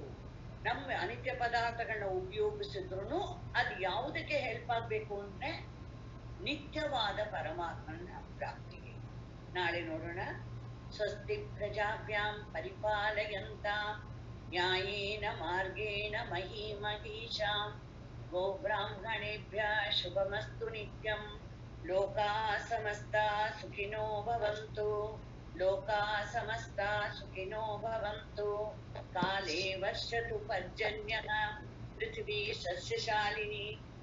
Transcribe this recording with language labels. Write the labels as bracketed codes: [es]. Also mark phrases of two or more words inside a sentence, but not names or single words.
[kn] ನಮ್ಮ ಅನಿತ್ಯ ಪದಾರ್ಥಗಳನ್ನ ಉಪಯೋಗಿಸಿದ್ರು ಅದು ಯಾವುದಕ್ಕೆ ಹೆಲ್ಪ್ ಆಗ್ಬೇಕು ಅಂದ್ರೆ, ನಿತ್ಯವಾದ ಪರಮಾತ್ಮನ ಪ್ರಾಪ್ತಿಗೆ. ನಾಳೆ ನೋಡೋಣ. [sa] ಸ್ವಸ್ತಿ ಪ್ರಜಾಭ್ಯಾಂ ಪರಿಪಾಲಯಂತಾಂ ನ್ಯಾಯೇನ ಮಾರ್ಗೇಣ ಮಹೀಮಹೀಷಾಂ ಗೋಬ್ರಾಹ್ಮಣೇಭ್ಯಃ ಶುಭಮಸ್ತು ನಿತ್ಯಂ. ಲೋಕಾಃ ಸಮಸ್ತಾಃ ಸುಖಿನೋ ಭವಂತು. ಲೋಕಾಃ ಸಮಸ್ತಾಃ ಸುಖಿನೋ सुखिनो भवन्तु। काले वर्षतु पर्जन्यः पृथिवी सस्यशालिनी।